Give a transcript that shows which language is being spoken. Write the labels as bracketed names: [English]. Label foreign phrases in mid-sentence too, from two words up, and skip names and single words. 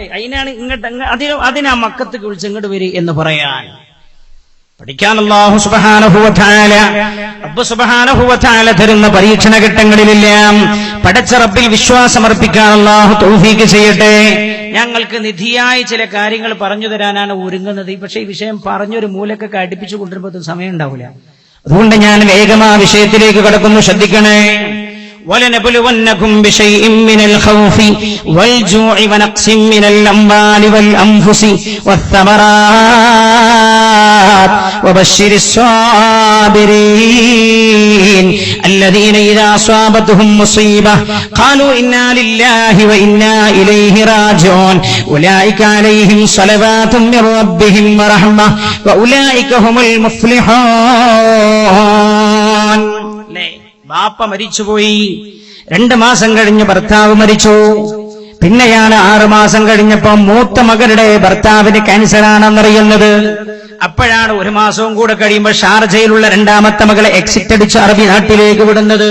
[Malayalam] അതിനാണ് ഇങ്ങോട്ട് അതിനാ മക്കത്തേക്ക് വിളിച്ച് ഇങ്ങോട്ട് വരി എന്ന് പറയാൻ പഠിക്കാൻ [Arabic] الله سبحانه وتعالى رب سبحانه وتعالى [Malayalam] തരുന്ന പരീക്ഷണ ഘട്ടങ്ങളിലെല്ലാം പടച്ച റബ്ബിൽ വിശ്വാസമർപ്പിക്കാൻ അല്ലാഹു തൗഫീഖ് ചെയ്യട്ടെ. ഞങ്ങൾക്ക് നിധിയായ ചില കാര്യങ്ങൾ പറഞ്ഞു തരാനാണ് ഒരുങ്ങുന്നത്. പക്ഷേ ഈ വിഷയം പറഞ്ഞൊരു മൂലക്കൊക്കെ അടുപ്പിച്ചു കൊണ്ടിരുമ്പോൾ സമയം ഉണ്ടാവില്ല. അതുകൊണ്ട് ഞാൻ വേഗം ആ വിഷയത്തിലേക്ക് കടക്കുന്നു, ശ്രദ്ധിക്കണേ. [Arabic] وَلَنَبْلُوَنَّكُمْ بِشَيْءٍ مِّنَ الْخَوْفِ وَالْجُوعِ وَنَقْصٍ مِّنَ الْأَمْوَالِ وَالْأَنفُسِ وَالثَّمَرَاتِ وَبَشِّرِ الصَّابِرِينَ الَّذِينَ إِذَا أَصَابَتْهُم مُّصِيبَةٌ قَالُوا إِنَّا لِلَّهِ وَإِنَّا إِلَيْهِ رَاجِعُونَ أُولَٰئِكَ عَلَيْهِمْ صَلَوَاتٌ مِّن رَّبِّهِمْ وَرَحْمَةٌ وَأُولَٰئِكَ هُمُ الْمُفْلِحُونَ. [Malayalam] ബാപ്പ മരിച്ചുപോയി, 2 മാസം കഴിഞ്ഞ് ഭർത്താവ് മരിച്ചു. പിന്നെയാണ് 6 മാസം കഴിഞ്ഞപ്പോ മൂത്ത മകളുടെ ഭർത്താവിന് ക്യാൻസറാണെന്നറിയുന്നത്. അപ്പോഴാണ് 1 മാസവും കൂടെ കഴിയുമ്പോൾ ഷാർജയിലുള്ള 2ാമത്തെ മകളെ എക്സിറ്റ് അടിച്ച് അറബി നാട്ടിലേക്ക് വിടുന്നത്.